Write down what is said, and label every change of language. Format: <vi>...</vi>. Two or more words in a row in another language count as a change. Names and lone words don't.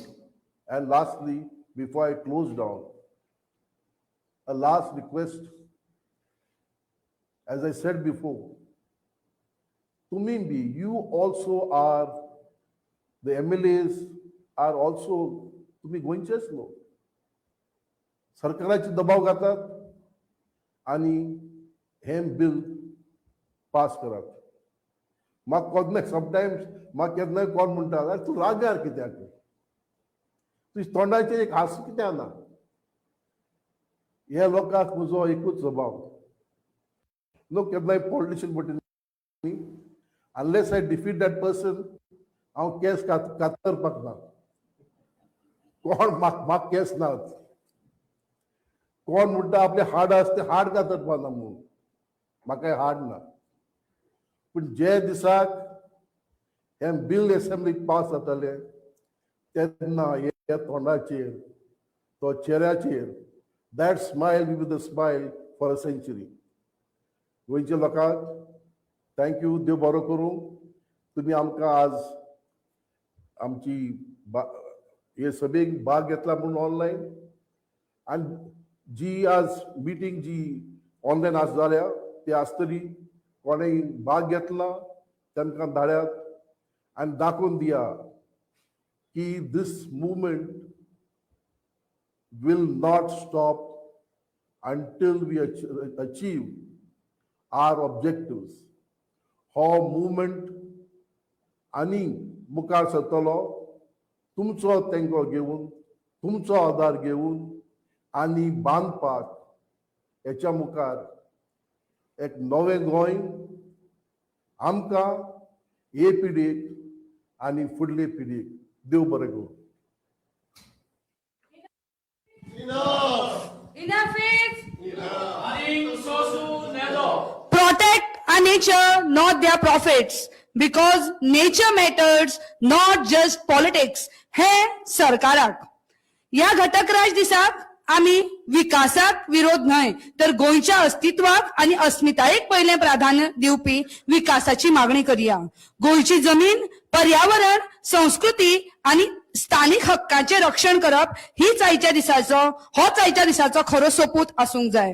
<en>And lastly, before I close down, a last request. As I said before, Tumimbi, you also are, the MLAs are also,</en> <kok>तुम्ही गोंयचेच लोक. सरकाराचे दबाव घातात आणि हे बिल पास करात. म्हाका कोन्नाय समटायम्स म्हाका केन्नाय कोण म्हणटा अरे तूं रागार कित्याक, तुज्या तोंडाचेर एक हांसूं कित्याक ना. ह्या लोकांक म्हजो एकूच जबाब, लोक केन्नाय पॉलिटिशियन म्हणटा</kok> <en>unless I defeat that person,</en> <kok>हांव केस कातरपाक ना. कोण म्हाका केस नात. कोण म्हणटा आपले हाड आसता ते हाड कातरपाक ना म्हणून, म्हाका हाड ना. पूण जे दिसाक हे बिल असेंब्लीक पास जाताले तेन्ना ह्या तोंडाचेर, तो चेहऱ्याचेर,</kok> <en>that smile will be the smile for a century.</en> <kok>गोंयच्या लोकांक थँक्यू, देव बरो करूं. तुम्ही आमकां आज आमची हे सभेक भाग घेतला म्हणून ऑनलायन, आनी जी आज मिटींग जी ऑनलायन आज जाल्या ती आसतली. कोणेय भाग घेतला तांकां धाड्यात आनी दाखोवन दिया की</kok> <en>this movement will not stop until we achieve our objectives.</en> <kok>हो मुवमेंट आनी मुखार सरतलो तुमचो तेंको घेवन, तुमचो आदार घेवन आनी बांदपाक हेच्या मुखार एक नवें गोंय आमकां, हे पिडीक आनी फुडले पिडीक. देव बरें करूं.</kok> <en>Enough is</en> <kok>आणि सोसून नेजो.</kok> <en>protect our nature, not their profits, because nature matters, not just politics.</en> <kok>हे सरकाराक. या घटकराज दिसाक आम्ही विकासाक विरोध न्हय तर गोंयच्या अस्तित्वाक आणि अस्मितायेक पहिले प्राधान्य दिवपी विकासाची मागणी करूया. गोंयची जमीन, पर्यावरण, संस्कृती आणि स्थानिक हक्कांचे रक्षण करप होच आयच्या दिसाचो खरो सोपूत आसूंक जाय.</kok>